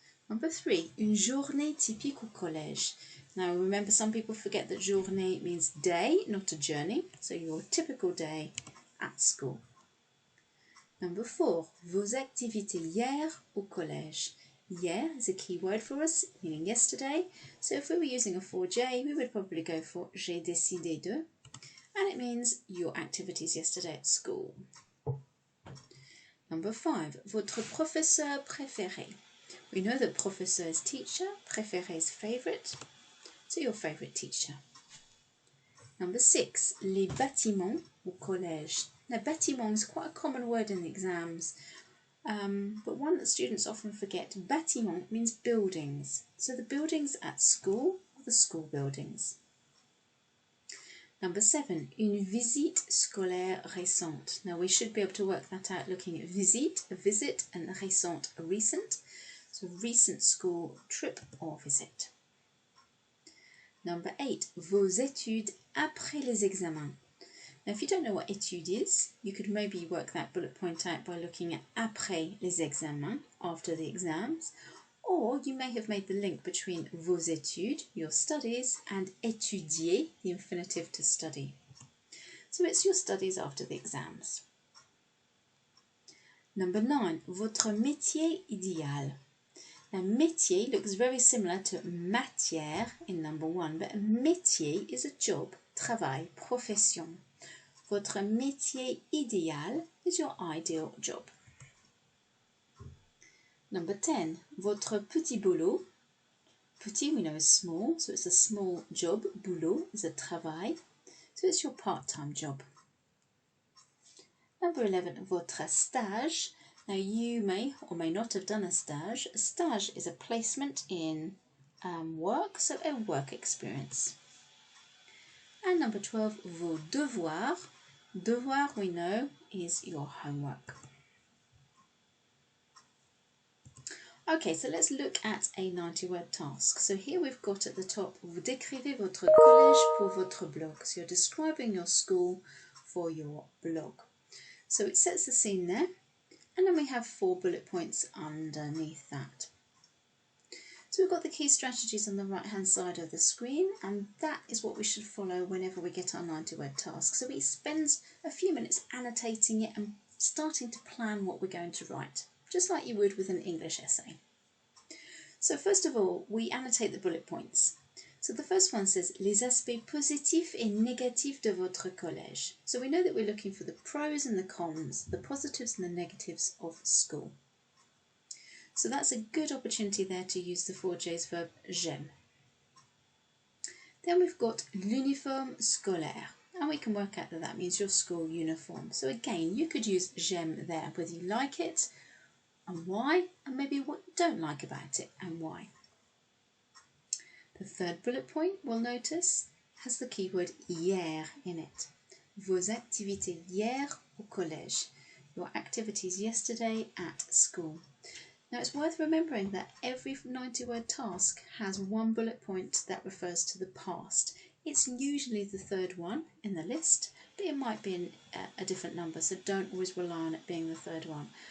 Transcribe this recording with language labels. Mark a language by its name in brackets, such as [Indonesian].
[English] Number 3, [French] une journée typique au collège. [English] Now remember, some people forget that journée means day, not a journey, so your typical day at school. Number 4, [French] vos activités hier au collège. [English] Hier is a key word for us, meaning yesterday. So if we were using a 4J, we would probably go for [French] j'ai décidé de, [English] and it means your activities yesterday at school. Number 5, [French] votre professeur préféré. [English] We know that professeur is teacher, préféré is favourite, so your favourite teacher. Number 6, [French] les bâtiments au collège. [English] Now, bâtiment is quite a common word in the exams, but one that students often forget. Bâtiment means buildings, so the buildings at school or the school buildings. Number 7, [French] une visite scolaire récente. [English] Now we should be able to work that out looking at visite, a visit, and récente, a recent. So recent school trip or visit. Number 8, [French] vos études après les examens. [English] Now, if you don't know what étude is, you could maybe work that bullet point out by looking at [French] après les examens, [English] after the exams, or you may have made the link between [French] vos études, [English] your studies, and étudier, the infinitive to study. So it's your studies after the exams. Number 9, [French] votre métier idéal. [English] Now, métier looks very similar to matière in number 1, but a métier is a job, travail, profession. [French] Votre métier idéal [English] is your ideal job. Number 10, [French] votre petit boulot. [English] Petit, we know, is small, so it's a small job. Boulot is a travail, so it's your part-time job. Number 11, [French] votre stage. [English] Now, you may or may not have done a stage. A stage is a placement in work, so a work experience. And number 12, [French] vos devoirs. [English] Devoir, we know, is your homework. Okay, so let's look at a 90-word task. So here we've got at the top, [French] vous décrivez votre collège pour votre blog. [English] So you're describing your school for your blog. So it sets the scene there, and then we have 4 bullet points underneath that. So we've got the key strategies on the right-hand side of the screen, and that is what we should follow whenever we get our 90-word task. So we spend a few minutes annotating it and starting to plan what we're going to write, just like you would with an English essay. So first of all, we annotate the bullet points. So the first one says, [French] les aspects positifs et négatifs de votre collège. [English] So we know that we're looking for the pros and the cons, the positives and the negatives of school. So that's a good opportunity there to use the 4J's verb j'aime. Then we've got [French] l'uniforme scolaire, [English] and we can work out that that means your school uniform. So again, you could use j'aime there, whether you like it and why, and maybe what you don't like about it and why. The third bullet point, we'll notice, has the keyword hier in it. [French] Vos activités hier au collège. [English] Your activities yesterday at school. Now it's worth remembering that every 90-word task has 1 bullet point that refers to the past. It's usually the third one in the list, but it might be a different number, so don't always rely on it being the third one.